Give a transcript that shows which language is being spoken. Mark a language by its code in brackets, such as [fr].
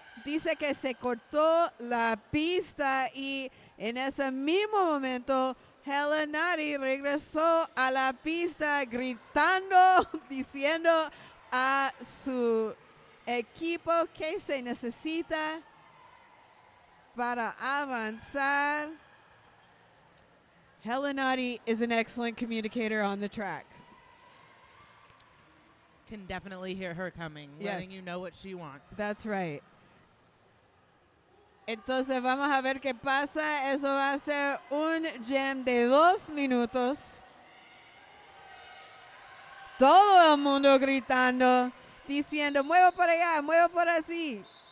[es] Dice que se cortó la pista y en ese mismo momento Helenari regresó a la pista gritando, diciendo a su equipo que se necesita para avanzar. [en] Helenari is an excellent communicator on the track. Can definitely hear her coming, Yes. letting you know what she wants. That's right. [es] Entonces vamos a ver qué pasa. Eso va a ser un jam de 2 minutos. Todo el mundo gritando, diciendo, muevo por allá, muevo por así.